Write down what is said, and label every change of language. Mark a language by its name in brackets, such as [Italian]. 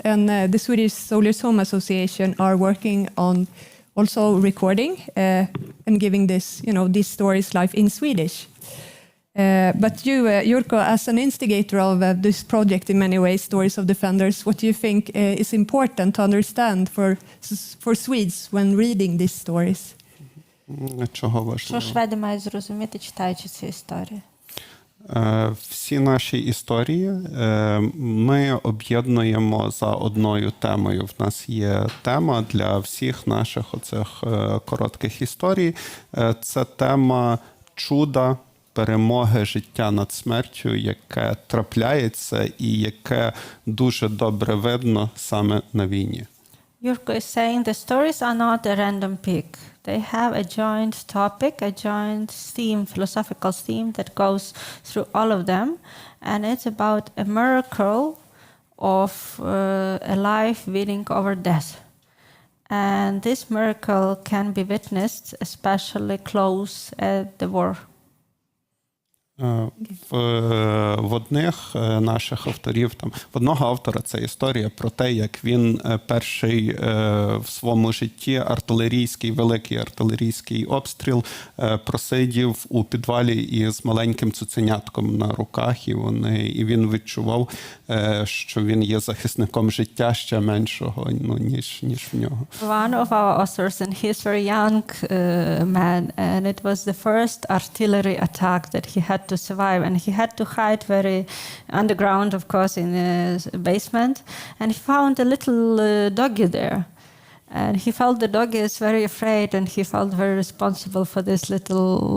[English] And the Swedish Soldiers Home Association are working on also recording and giving this, these stories life in Swedish. But you, Jurko, as an instigator of this project in many ways, Stories of Defenders, what do you think is important to understand for Swedes when reading these stories? [Ukrainian] Чого важливо? Що шведи мають зрозуміти, читаючи ці історії? Всі наші історії ми об'єднуємо за одною темою. В нас є тема для всіх наших оцих коротких історій. Це тема чуда, перемоги життя над смертю, яке трапляється і яке дуже добре видно саме на війні. [English] Jurko is saying the stories are not a random pick. They have a joint topic, a joint theme, philosophical theme that goes through all of them. And it's about a miracle of a life winning over death. And this miracle can be witnessed especially close at the war. [Ukrainian] В одних наших авторів, в одного автора це історія про те, як він перший в своєму житті великий артилерійський обстріл просидів у підвалі із маленьким цуценятком на руках, і він відчував, що він є захисником життя ще меншого, ніж в нього. [English] One of our authors, and he's very young man, and it was the first artillery attack that he had to survive, and he had to hide very underground, of course, in a basement, and he found a little doggy there, and he felt the doggy is very afraid, and he felt very responsible for this little